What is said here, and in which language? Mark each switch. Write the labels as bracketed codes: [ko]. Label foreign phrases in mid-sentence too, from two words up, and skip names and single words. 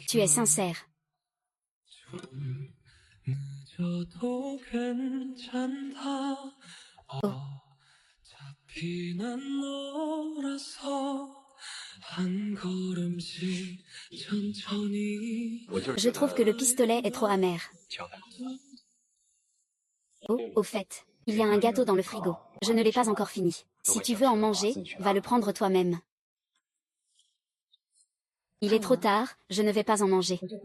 [fr] Tu es sincère. [ko] 좀 늦어도 괜찮다 어차피 난 너라서 한 걸음씩 천천히 [fr] Je trouve que le pistolet est trop amer. Oh, au fait, il y a un gâteau dans le frigo. Je ne l'ai pas encore fini. Si tu veux en manger, va le prendre toi-même. Il est trop tard, je ne vais pas en manger.